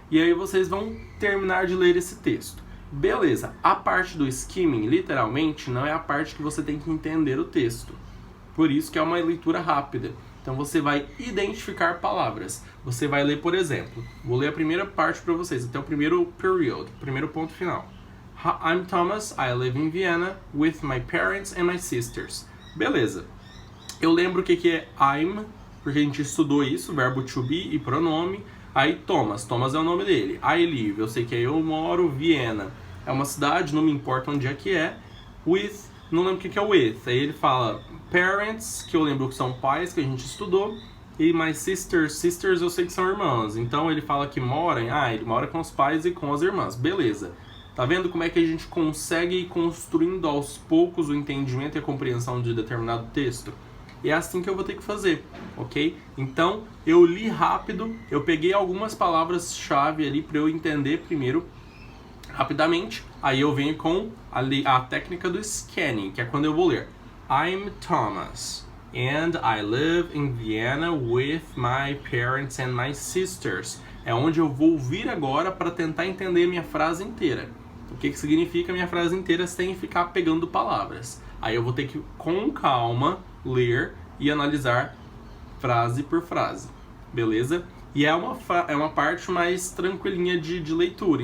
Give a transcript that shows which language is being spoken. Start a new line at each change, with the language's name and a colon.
Portuguese: E aí vocês vão terminar de ler esse texto. Beleza, a parte do skimming, literalmente, não é a parte que você tem que entender o texto. Por isso que é uma leitura rápida. Então você vai identificar palavras. Você vai ler, por exemplo, vou ler a primeira parte para vocês, até o primeiro period, primeiro ponto final.
English: I'm Thomas, I live in Vienna with my parents and my sisters.
Portuguese: Beleza. Eu lembro o que é I'm, porque a gente estudou isso, verbo to be e pronome. Aí Thomas é o nome dele.
English: I live,
Portuguese: eu sei que eu moro, Viena. É uma cidade, não me importa onde é que é. With, não lembro o que é with. Aí ele fala parents, que eu lembro que são pais, que a gente estudou. E my sisters eu sei que são irmãs. Então ele fala que mora, ele mora com os pais e com as irmãs. Beleza. Tá vendo como é que a gente consegue ir construindo aos poucos o entendimento e a compreensão de determinado texto? E é assim que eu vou ter que fazer, ok? Então, eu li rápido, eu peguei algumas palavras-chave ali para eu entender primeiro, rapidamente. Aí eu venho com a técnica do scanning, que é quando eu vou ler.
English: I'm Thomas, and I live in Vienna with my parents and my sisters.
Portuguese: É onde eu vou vir agora para tentar entender minha frase inteira. O que significa minha frase inteira sem ficar pegando palavras. Aí eu vou ter que, com calma, ler e analisar frase por frase. Beleza? E é uma parte mais tranquilinha de leitura.